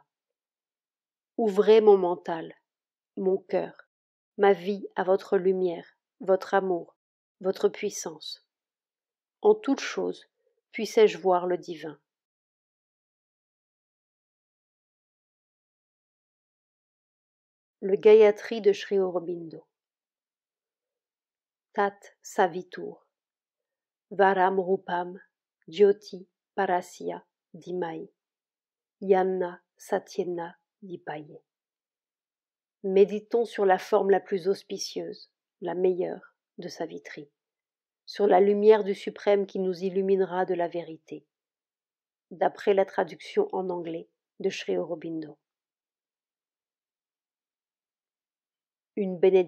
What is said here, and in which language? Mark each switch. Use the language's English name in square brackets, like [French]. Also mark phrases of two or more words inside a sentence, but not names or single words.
[French] Ouvrez mon mental, mon cœur, ma vie à votre lumière, votre amour, votre puissance. En toute chose, puissais-je voir le divin. Le Gayatri de Sri Aurobindo. [Sanskrit] Tat Savitur. Varam Rupam Jyoti Parasya Dhimai. Yamna Satyena Dipaye. [French] Méditons sur la forme la plus auspicieuse, la meilleure de Savitri, sur la lumière du suprême qui nous illuminera de la vérité, d'après la traduction en anglais de Sri Aurobindo. Une bénédiction.